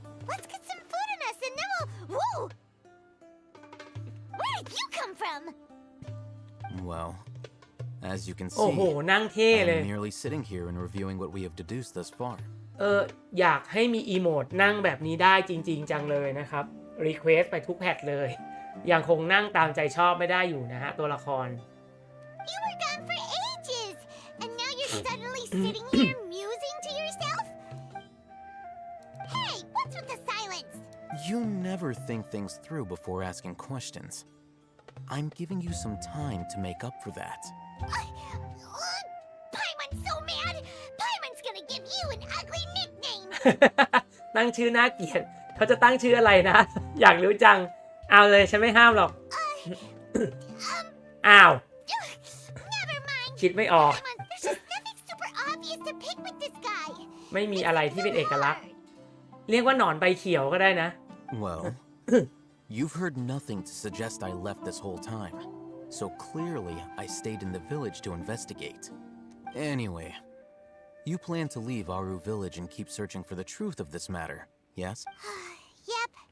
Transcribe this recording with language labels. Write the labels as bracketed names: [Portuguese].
[English] Let's get some food in us and then we'll... Whoa! Where did you come from? Well, as you can [Thai] โอ้ [English] see, [Thai] โห นั่งเท่เลย [English] I'm merely sitting here and reviewing what we have deduced thus far. [Thai] อยากให้มีอีโมดนั่งแบบนี้ได้จริงๆจังเลยนะครับ รีเควสไปทุกแพทเลย ยังคงนั่งตามใจชอบไม่ได้อยู่นะฮะ ตัวละคร [English] You were gone for ages, and now you're suddenly sitting here musing to yourself? Hey, what's with the silence? You never think things through before asking questions. I'm giving you some time to make up for that. Paimon's so mad! Paimon's gonna give you an ugly nickname! [Thai] ตั้งชื่อน่าเกลียดเขาจะตั้งชื่ออะไรนะ อยากรู้จัง เอาเลยฉันไม่ห้ามหรอก อ้าว [English] Never mind! [Thai] คิดไม่ออก [English] Paimon, there's just nothing super obvious to pick with this guy! [Thai] ไม่มีอะไรที่เป็นเอกลักษณ์ เรียกว่าหนอนใบเขียวก็ได้นะ [English] Well, you've heard nothing to suggest I left this whole time. So clearly, I stayed in the village to investigate. Anyway, you plan to leave Aru village and keep searching for the truth of this matter, yes? Yep.